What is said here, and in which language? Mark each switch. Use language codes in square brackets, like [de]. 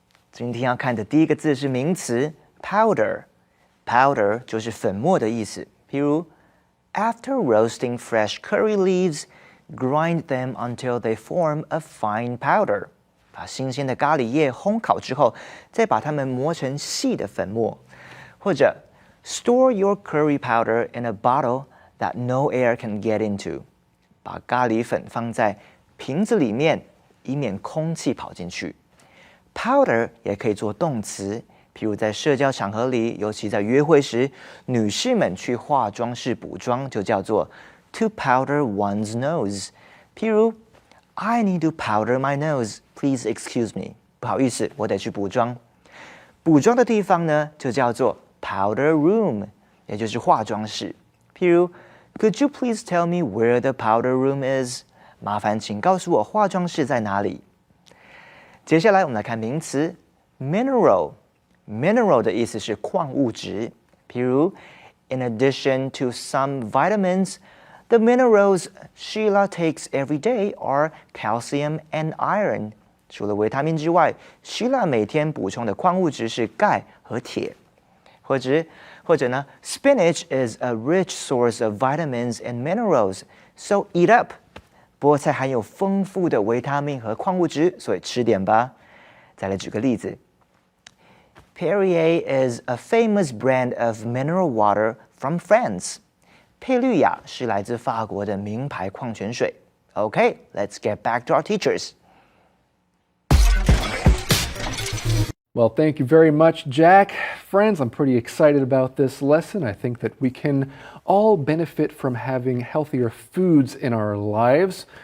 [zh] 今天要看的第一个字是名词 powder。powder 就是粉末的意思。 [en] 譬如 After roasting fresh curry leaves, grind them until they form a fine powder. [zh] 把新鲜的咖喱叶烘烤之后，再把它们磨成细的粉末。 [en] 或者 Store your curry powder in a bottle that no air can get into. [zh] 把咖喱粉放在瓶子里面，以免空气跑进去。 Powder 也可以做动词，譬如在社交场合里，尤其在约会时，女士们去化妆室补妆就叫做 to powder one's nose。 [en] 譬如 I need to powder my nose, please excuse me。 [zh] 不好意思，我得去补妆。补妆的地方呢，就叫做 powder room， 也就是化妆室。 [en] 譬如 Could you please tell me where the powder room is？ [zh] 麻烦请告诉我化妆室在哪里。接下来我们来看名词 [en] mineral。mineral [zh] 的意思是矿物质，譬如 [en] In addition to some vitamins, the minerals Sheila takes every day are calcium and iron. [zh] 除了维他命之外 ，Sheila 每天补充的矿物质是钙和铁。 [en] 或者呢 ，Spinach is a rich source of vitamins and minerals, so eat up. [zh] 菠菜含有丰富的维他命和矿物质，所以吃点吧。 [en] 再来举个例子 ，Perrier is a famous brand of mineral water from France. [zh] 佩绿雅是来自法国的名牌矿泉水。 [en] Okay, let's get back to our teachers. Well, thank you very much, Jack. Friends, I'm pretty excited about this lesson. I think that we can all benefit from having healthier foods in our lives.